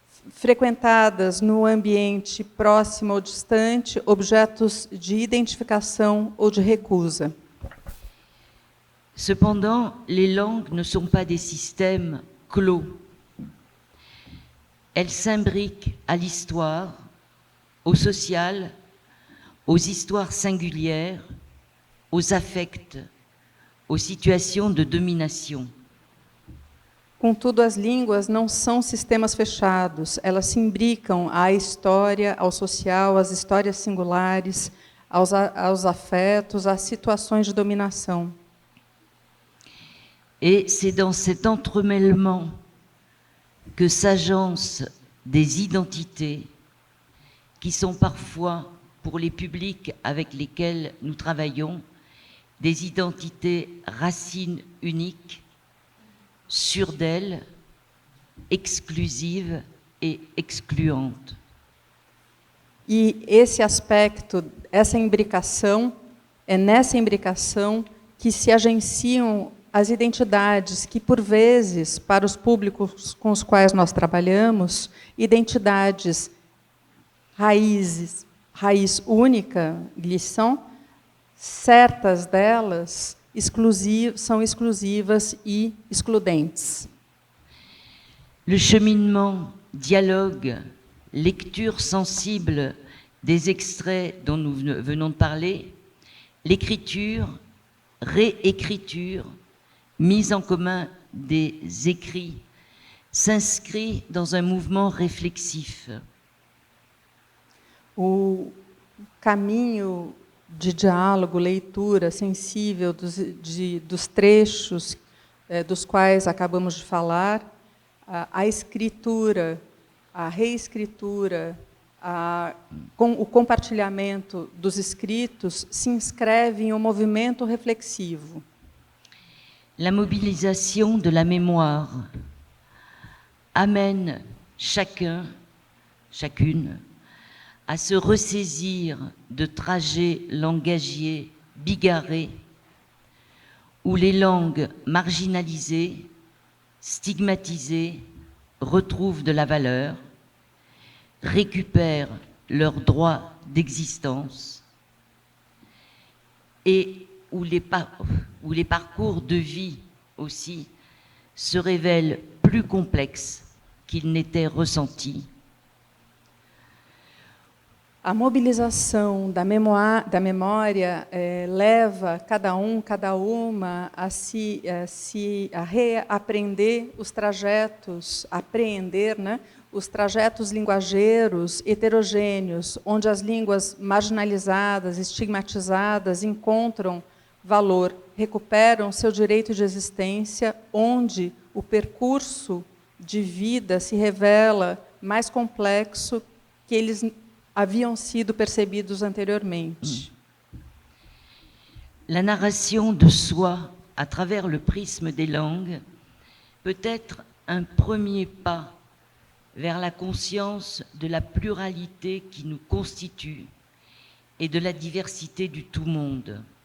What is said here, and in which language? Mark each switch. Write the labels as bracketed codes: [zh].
[pt] Frequentadas no ambiente próximo ou distante, objetos de identificação ou de recusa. [fr] Cependant, les langues ne sont pas des systèmes clos. Elles s'imbriquent à l'histoire, au social, aux histoires singulières, aux affects, aux situations de domination. [pt] Contudo, as línguas não são sistemas fechados, elas se imbricam à história, ao social, às histórias singulares, aos afetos, às situações de dominação. [fr] Et c'est dans cet entremêlement que s'agencent des identités qui sont parfois, pour les publics avec lesquels nous travaillons, des identités racines uniques, sûres d'elles, exclusives et excluantes. [pt] E esse aspecto, essa imbricação, é nessa imbricação que se agenciam as identidades que, por vezes, para os públicos com os quais nós trabalhamos, identidades raiz única, glissant, certas delas são exclusivas e excludentes. [fr] Le cheminement, dialogue, lecture sensible des extraits dont nous venons de parler, l'écriture, réécriture, mise en commun des écrits, s'inscrit dans un mouvement réflexif. [pt] O caminho de diálogo, leitura sensível dos trechos dos quais acabamos de falar, a escritura, a reescritura, o compartilhamento dos escritos se inscreve em um movimento reflexivo. [fr] La mobilisation de la mémoire amène chacun, chacune, à se ressaisir de trajets langagiers bigarrés où les langues marginalisées, stigmatisées, retrouvent de la valeur, récupèrent leur droit d'existence et où les parcours de vie aussi se révèlent plus complexes qu'ils n'étaient ressentis. [pt] A mobilização da memória leva cada uma a reaprender os trajetos, apreender, né, os trajetos linguageiros heterogêneos, onde as línguas marginalizadas, estigmatizadas, encontram valor, recuperam seu direito de existência, onde o percurso de vida se revela mais complexo que eles haviam sido percebidos anteriormente. [fr] La narration de soi à travers le prisme des langues peut être un premier pas vers la conscience de la pluralité qui nous constitue et de la diversité du tout-monde.